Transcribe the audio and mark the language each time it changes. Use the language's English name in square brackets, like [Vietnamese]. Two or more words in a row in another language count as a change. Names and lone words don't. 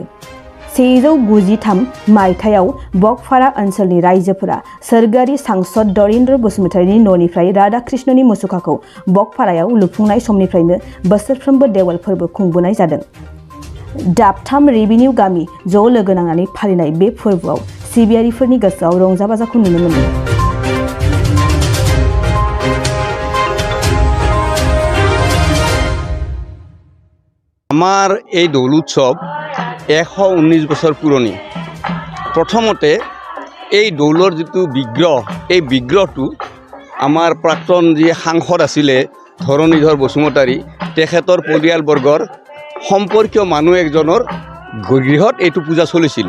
[Bodo] 193 मायथाइयाव बकफारा ओनसोलनि रायजोफोरा सोरगोआरि सांसद दरिन्द्र बसुमतारीनि न'निफ्राय राधाकृष्णनि मुसुखाखौ बकफारायाव लुफुंनाय समनिफ्रायनो बोसोरफ्रोमबो देवल फोरबो खुंबोनाय जादों। दाबथाम रेभिनिउ गामि ज' लोगो नांनानै फालिनाय बे फोरबोआव सिबियारिफोरनि गोसोआव रंजा बाजाखौ नुनो मोन्दों। [Assamese] আমার এই দৌল উৎসৱ 119 বছৰ পুৰণি। প্ৰথমতে এই দৌলৰ যিটো বিগ্ৰহ, এই বিগ্ৰহটো আমাৰ প্ৰাক্তন যি সাংসদ আছিলে ধৰণীধৰ বসুমতাৰী, তেখেতৰ পৰিয়ালবৰ্গৰ সম্পৰ্কীয় মানুহ একজনৰ গৃহত এইটো পূজা চলিছিল।